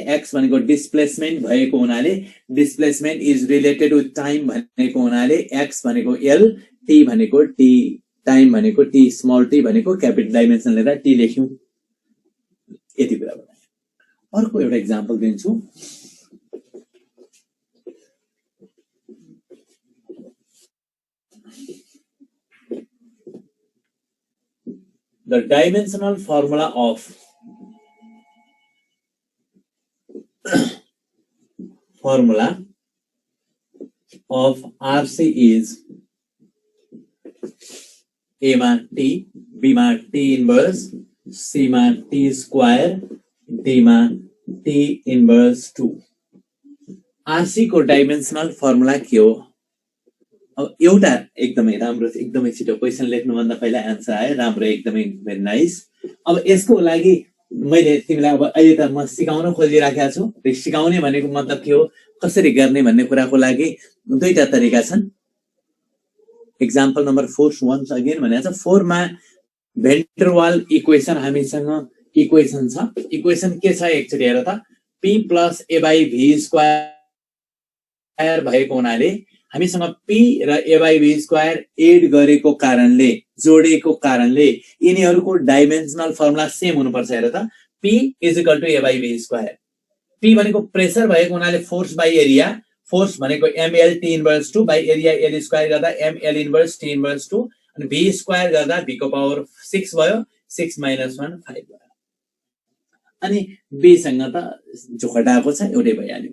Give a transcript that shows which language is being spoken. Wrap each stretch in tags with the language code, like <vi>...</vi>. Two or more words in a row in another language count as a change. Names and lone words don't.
<ne>x भनेको डिस्प्लेसमेन्ट भएको हुनाले,</ne> <en>displacement is related with time</en> <ne>भनेको हुनाले x भनेको l, t भनेको t, टाइम भनेको t,</ne> <en>small t</en> <ne>भनेको</ne> <en>capital dimension</en> <ne>लिएर t लेख्यौं। यति कुरा भयो। अर्को एउटा एक्जाम्पल दिन्छु।</ne> <en>The dimensional formula of RC is</en> <ne>A मा T, B मा T इन्भर्स, C मा T स्क्वायर, D मा T इन्भर्स 2। आरसी को</ne> <en>dimensional formula</en> <ne>के हो? अब एउटा एकदमै राम्रो, एकदमै छिटो क्वेसन लेख्नुभन्दा पहिला एन्सर आयो, राम्रो, एकदमै</ne> <en>very nice.</en> <ne>अब यसको लागि मैले तिमीलाई अब अहिले त म सिकाउन खोजिराखेको छु। सिकाउने भनेको मतलब के हो, कसरी गर्ने भन्ने कुराको लागि दुईटा तरिका छन्।</ne> <en>example number 4 once again</en> <ne>भनेको छ 4 मा</ne> <en>Van der Waals equation</en> <ne>हामीसँग इक्वेसन छ। इक्वेसन के छ एकचोटि हेर त, p + a/v स्क्वायर भएको हुनाले हामीसँग p र a/v स्क्वायर एड गरेको कारणले, जोडेको कारणले यिनीहरूको</ne> <en>dimensional formula</en> <ne>सेम हुनुपर्छ। हेर त, p = a/v स्क्वायर। p भनेको प्रेसर भएको हुनाले</ne> <en>force by area,</en> <ne>फोर्स भनेको ml t</ne> <en>inverse 2 by area l square</en> <ne>गर्दा ml इन्भर्स t इन्भर्स 2 अनि v स्क्वायर गर्दा v को पावर 6 भयो, 6 - 1 5 भयो। अनि b सँग त जो घटाएको छ एउटै भइहाल्यो।</ne>